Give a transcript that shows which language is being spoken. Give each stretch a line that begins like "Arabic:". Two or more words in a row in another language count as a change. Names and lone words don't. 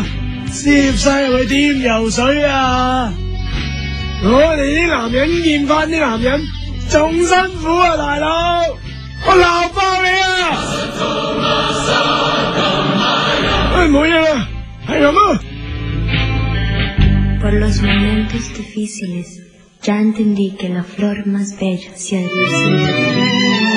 Cantonese: 攝晒入去點游水啊！我哋啲男人見翻啲男人仲辛苦啊，大佬！我鬧爆你啊！喂，冇嘢啦，係咁啊！
Spanish: Por los momentos difíciles Ya entendí que la flor más bella se ha de lucir.